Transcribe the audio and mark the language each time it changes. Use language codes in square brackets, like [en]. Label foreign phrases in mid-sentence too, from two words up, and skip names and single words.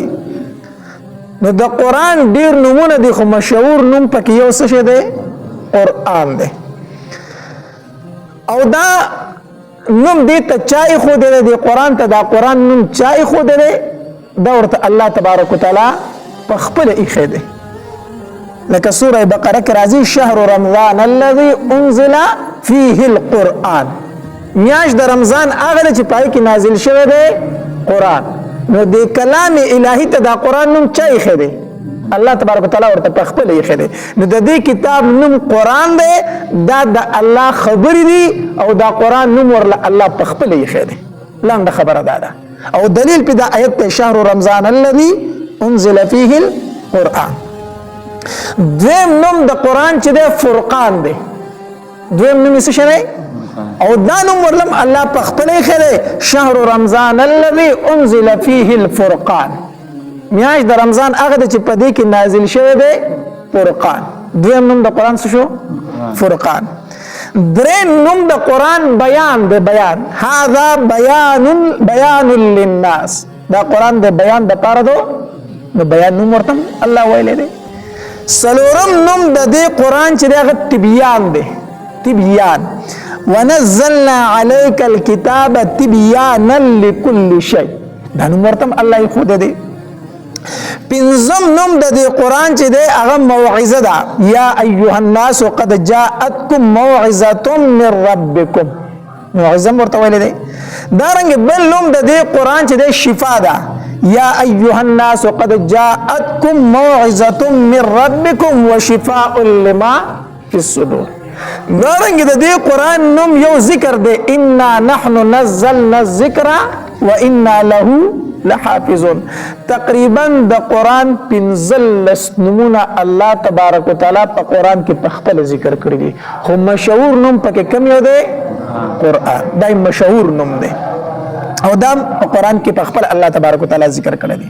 [ps] نو د قرآن ډیر نومونه دي خو مشهور نوم پکې یو څه شی دی؟ قرآن دی. او دا نوم دې ته چا ایښودی دی؟ قرآن ته دا قرآن نوم چا ایښودی دی؟ دا ورته الله تبارک وتعالی په خپله ایښی دی. لکه سوره بقره کې راځي [ar] شهر رمضان الذي انزل فيه القرآن. [ps] میاشت د رمضان هغه ده چې پای کې نازل شوی دی قرآن. نو د کلام الهي ته دا قرآن نوم چا ایښی دی؟ الله تبارک وتعالی ورته په خپله ایښی دی. نو د دې کتاب نوم قرآن دی. دا د الله خبرې دي او دا قرآن نوم ورله الله په خپله ایښی دی. لنډه خبره دا ده او دلیل په دا آیت دی [ar] شهر رمضان الذي انزل فيه القرآن. [ps] دویم نوم د قرآن چې دی فرقان دی. دویم نوم یې څه شی دی؟ او دا نوم ورلم الله په خپله ایښی دی [ar] شهر رمضان الذي انزل فيه الفرقان. [ps] میاشت د رمضان هغه دی چې په دې کې نازل شوی دی فرقان. دویم نوم د قرآن څه شو؟ فرقان. دریم نوم د قرآن بیان دی. [ar] بیان هذا بیان للناس. [ps] دا قرآن د بیان د پاره دو نو بیان نوم ورته الله ویلی دی. څلورم نوم د دې قرآن چې دی هغه تبیان دی. [ar] تبیان ونزلنا عليك الكتاب تبيانا لكل شيء. [ps] دا نوم ورته الله ایښودی دی. پنځم نوم د دې قرآن چې دی هغه موعظه ده. [ar] یا ایها الناس قد جاءتكم موعظه من ربكم. [ps] موعظه ورته ویلی دی. دارنګه بل نوم د دې قرآن چې دی شفا ده. [ar] یا ایها الناس قد جاءتكم موعظه من ربكم وشفاء لما في الصدور. [ps] دارنګه د دې قرآن نوم یو ذکر دی. [ar] انا نحن نزلنا الذکر وانا له لحافظون. [ps] تقریبا د قران 15 نمونه الله تبارک وتعالى په قران کې په خپل ذکر کړی دي، خو مشهور نوم پکې کم یو دی قران، دا مشهور نوم دی او دا په قران کې په خپل الله تبارک وتعالى ذکر کړی دي.